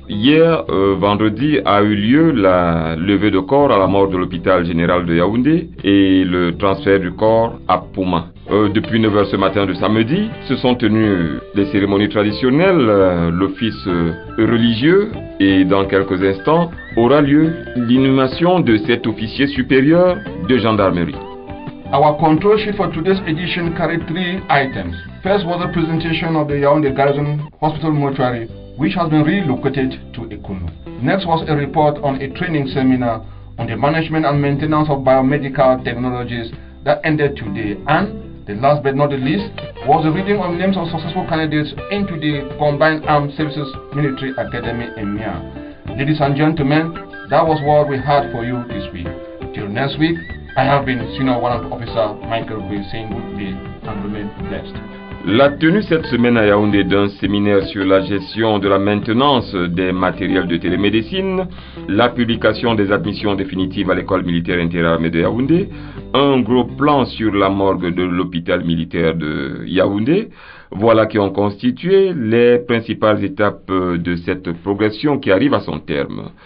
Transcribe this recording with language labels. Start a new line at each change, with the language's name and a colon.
French: Hier, vendredi, a eu lieu la levée de corps à la morgue de l'hôpital général de Yaoundé et le transfert du corps à Pouma. Depuis 9h ce matin de samedi, se sont tenues les cérémonies traditionnelles, l'office religieux et dans quelques instants aura lieu l'inhumation de cet officier supérieur de gendarmerie.
English: Our control sheet for today's edition carried 3 items. First was the presentation of the Yaoundé Garrison Hospital mortuary, which has been relocated to Ekunu. Next was a report on a training seminar on the management and maintenance of biomedical technologies that ended today, and the last but not the least was the reading of names of successful candidates into the Combined Armed Services Military Academy in Mia. Ladies and gentlemen, that was what we had for you this week. Till next week, I have been Senior Warrant Officer Michael Gouy saying good day and remain blessed.
French: La tenue cette semaine à Yaoundé d'un séminaire sur la gestion de la maintenance des matériels de télémédecine, la publication des admissions définitives à l'école militaire interarmée de Yaoundé, un gros plan sur la morgue de l'hôpital militaire de Yaoundé, voilà qui ont constitué les principales étapes de cette progression qui arrive à son terme.